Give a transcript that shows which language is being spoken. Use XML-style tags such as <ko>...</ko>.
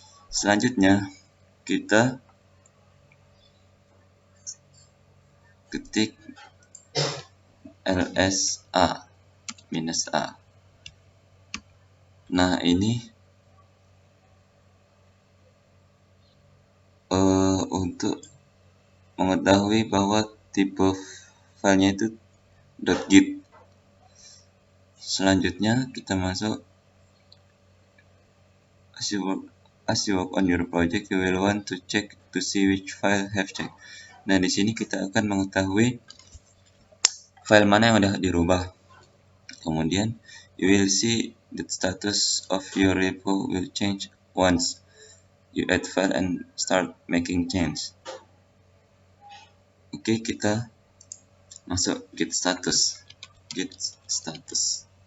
<id>Selanjutnya kita ketik -a. Nah, ini untuk mengetahui bahwa tipe filenya itu .git. Selanjutnya kita masuk</id> <en>as you work on your project, you will want to check to see which file have checked.</en> <id>Nah, di sini kita akan mengetahui file mana yang udah dirubah. Kemudian</id> <en>you will see the status of your repo will change once you add file and start making change.</en> <id>Oke, kita masuk git status.</id>